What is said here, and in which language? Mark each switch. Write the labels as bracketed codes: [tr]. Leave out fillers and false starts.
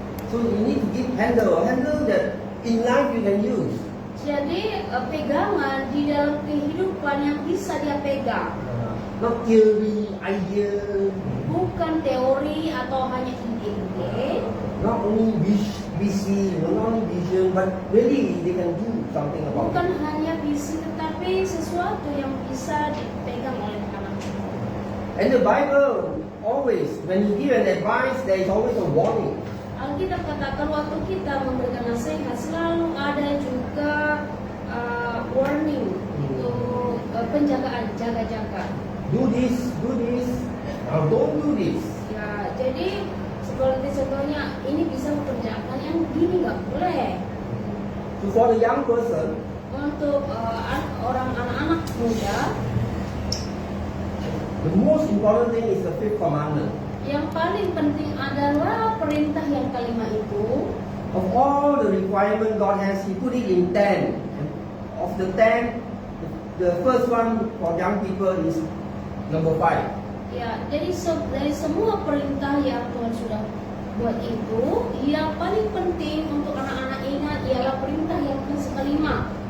[en] So you need to give handle. Handle that in life you can use. [id] Jadi pegangan di dalam kehidupan yang bisa dia pegang. [en] Not theory, idea. [id] Bukan teori atau hanya ide-ide. [en] Not only visi, not only vision, but really they can do something about [id] Bukan [en] it. [id] hanya visi tetapi sesuatu yang bisa dipegang oleh anak. [en] And the Bible always, when you give an advice, there is always a warning. [id] Alkitab katakan waktu kita memberikan nasihat selalu ada juga warning, itu penjagaan, jaga-jaga. [en] Do this, now don't do this. [id] Ya, jadi seperti contohnya ini bisa mengerjakan yang gini nggak boleh. [en] So for the young person, [id] Untuk orang anak-anak muda, [en] the most important thing is the fifth commandment. [id] yang paling penting adalah perintah yang kelima itu. [en] Of all the requirement God has, He put it in 10. Of the 10, the first one for young people is number 5. [id] Ya, jadi dari semua perintah yang Tuhan sudah buat itu, yang paling penting untuk anak-anak ingat ialah perintah yang kelima.